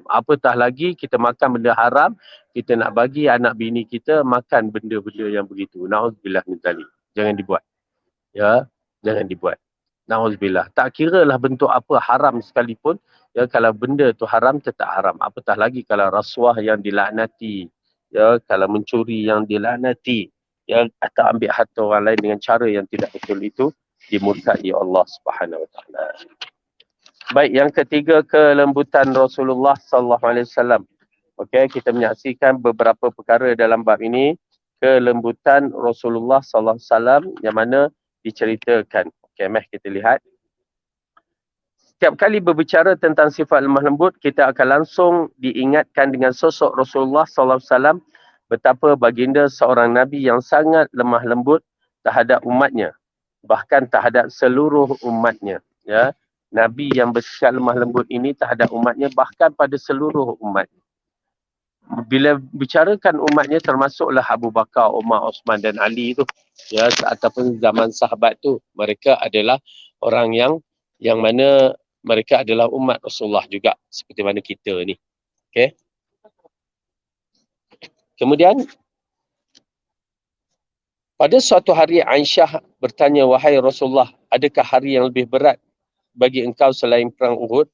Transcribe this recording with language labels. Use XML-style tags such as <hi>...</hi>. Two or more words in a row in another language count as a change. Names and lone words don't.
<ms>Apatah lagi kita makan benda haram, kita nak bagi anak bini kita makan benda-benda yang begitu.</ms> <ar>نعوذ بالله من ذلك.</ar> <ms>Jangan dibuat. Ya, jangan dibuat. Nauzubillah. Tak kiralah bentuk apa haram sekalipun, ya, kalau benda tu haram tetap haram. Apatah lagi kalau rasuah yang dilaknati, ya, kalau mencuri yang dilaknati, ya, atau ambil harta orang lain dengan cara yang tidak betul, itu dimurkai Allah</ms> <ar>سبحانه وتعالى.</ar> <ms>Baik, yang ketiga, kelembutan Rasulullah</ms> <ar>صلى الله عليه وسلم.</ar> <ms>Okey, kita menyaksikan beberapa perkara dalam bab ini, kelembutan Rasulullah</ms> <ar>صلى الله عليه وسلم</ar> <ms>yang mana diceritakan. Okey, mari kita lihat. Setiap kali berbicara tentang sifat lemah lembut, kita akan langsung diingatkan dengan sosok Rasulullah</ms> <ar>صلى الله عليه وسلم,</ar> <ms>betapa baginda seorang nabi yang sangat lemah lembut terhadap umatnya, bahkan terhadap seluruh umatnya, ya. Nabi yang bersikap lemah lembut ini terhadap umatnya, bahkan pada seluruh umat. Bila bicarakan umatnya, termasuklah Abu Bakar, Umar, Osman dan Ali tu, ya, ataupun zaman sahabat tu, mereka adalah orang yang mana mereka adalah umat Rasulullah juga, seperti mana kita ni. Okey. Kemudian pada suatu hari Aisyah bertanya, "Wahai Rasulullah, adakah hari yang lebih berat bagi engkau selain perang Uhud?"</ms>